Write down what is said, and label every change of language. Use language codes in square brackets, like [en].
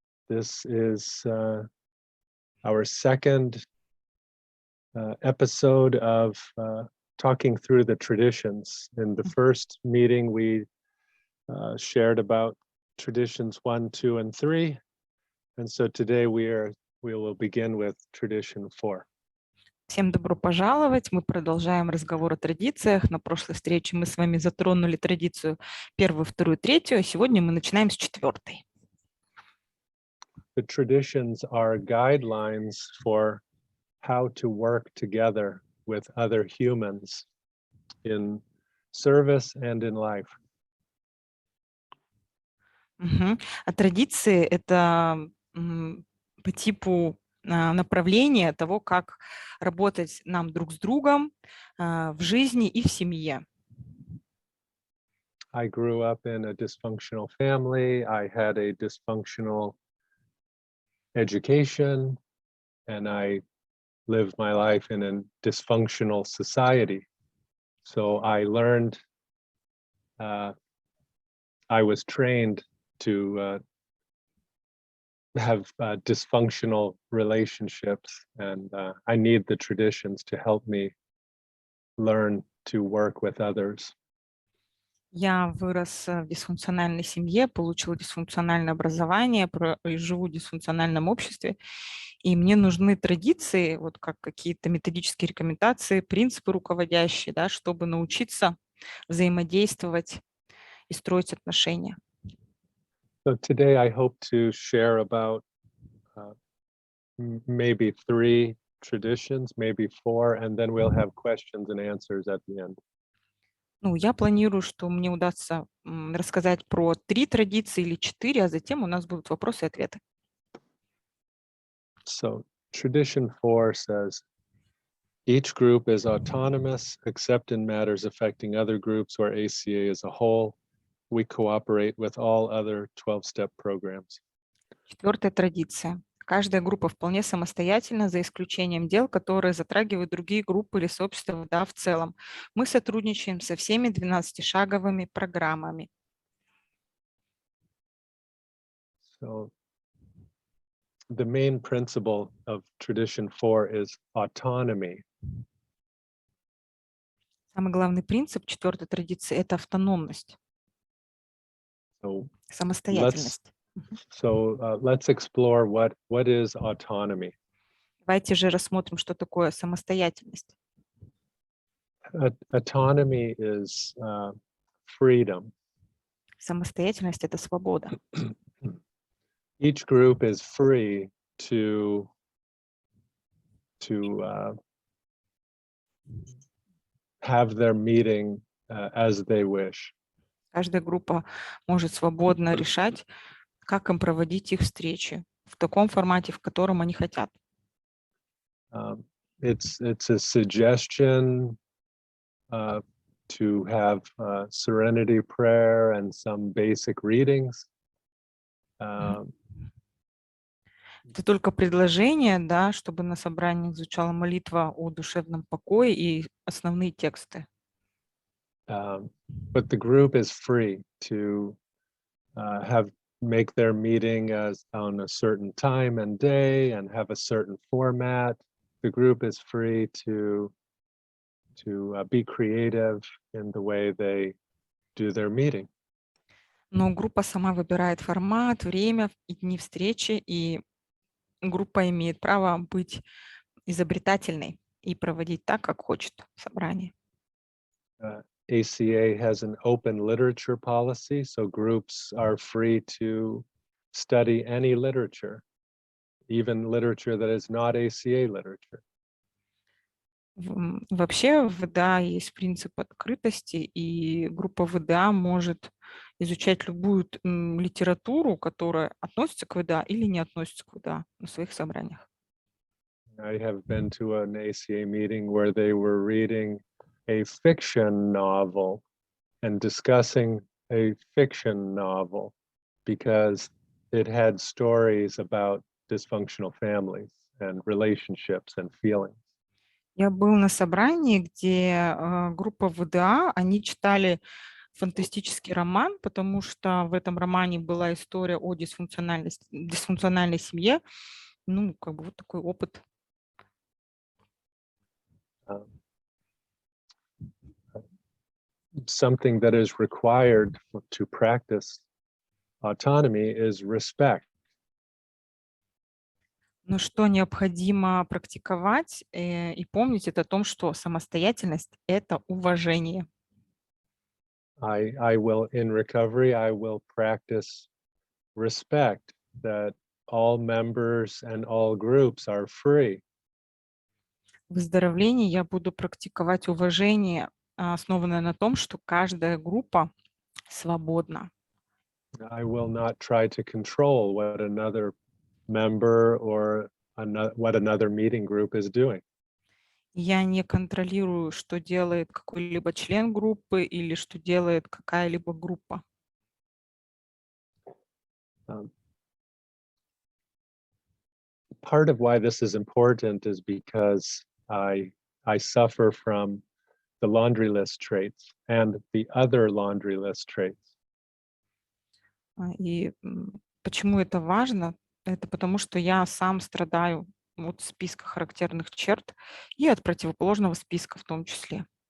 [en] This is our second episode of talking through the traditions. In the first meeting, we shared about traditions 1, 2, and 3. And so today we will begin with tradition 4. [ru] Всем добро пожаловать. Мы продолжаем разговор о традициях. На прошлой встрече мы с вами затронули традицию 1, 2, 3, а сегодня мы начинаем с 4. [en] The traditions are guidelines for how to work together with other humans in service and in life. [ru] А традиции – это по типу направления того, как работать нам друг с другом в жизни и в семье. [en] I grew up in a dysfunctional family. I had a dysfunctional education, and I lived my life in a dysfunctional society. So I learned, I was trained to have dysfunctional relationships, and I need the traditions to help me learn to work with others. [ru] Я вырос в дисфункциональной семье, получила дисфункциональное образование, живу в дисфункциональном обществе, и мне нужны традиции, вот как какие-то методические рекомендации, принципы руководящие, да, чтобы научиться взаимодействовать и строить отношения. [en] So today I hope to share about maybe 3 traditions, maybe 4, and then we'll have questions and answers at the end. [ru] Ну, я планирую, что мне удастся рассказать про 3 традиции или 4, а затем у нас будут вопросы и ответы. [en] So tradition 4 says, each group is autonomous, except in matters affecting other groups or ACA as a whole. We cooperate with all other 12-step programs. [ru] 4-я традиция. Каждая группа вполне самостоятельна, за исключением дел, которые затрагивают другие группы или сообщества, да, в целом. Мы сотрудничаем со всеми 12-шаговыми программами. [en] So the main principle of tradition 4 is autonomy. [ru] Самый главный принцип 4-й традиции – это автономность, самостоятельность. [en] Let's explore what is autonomy. [ru] Давайте же рассмотрим, что такое самостоятельность. [en] Autonomy is freedom. [ru] Самостоятельность – это свобода. [en] Each group is free to have their meeting as they wish. [ru] Каждая группа может свободно решать, как им проводить их встречи в таком формате, в котором они хотят. [en] It's a suggestion to have serenity prayer and some basic readings. [ru] Это только предложение, да, чтобы на собрании звучала молитва о душевном покое и основные тексты. [en] But the group is free to make their meeting on a certain time and day and have a certain format. The group is free to be creative in the way they do their meeting. [ru] Но группа сама выбирает формат, время и дни встречи, и группа имеет право быть изобретательной и проводить так, как хочет собрание. [en] ACA has an open literature policy, so groups are free to study any literature, even literature that is not ACA literature. [ru] Вообще в ВДА есть принцип открытости, и группа ВДА может изучать любую литературу, которая относится к ВДА или не относится к ВДА на своих собраниях. [en] I have been to an ACA meeting where they were reading a fiction novel and discussing a fiction novel because it had stories about dysfunctional families and relationships and feelings. [ru] Я был на собрании, где группа ВДА, они читали фантастический роман, потому что в этом романе была история о дисфункциональной семье. Ну, как бы вот такой опыт. [en] Something that is required to practice autonomy is respect. [ru] Но что необходимо практиковать и помнить, это о том, что самостоятельность– это уважение. [en] I will, in recovery, I will practice respect that all members and all groups are free. [ru] В выздоровлении я буду практиковать уважение, основанное на том, что каждая группа свободна. [en] I will not try to control what another member or what another meeting group is doing. [ru] Я не контролирую, что делает какой-либо член группы или что делает какая-либо группа. [en] Part of why this is important is because I suffer from the laundry list traits and the other laundry list traits. [ru] И почему это важно? Это потому, что я сам страдаю от списка характерных черт и от противоположного списка в том числе.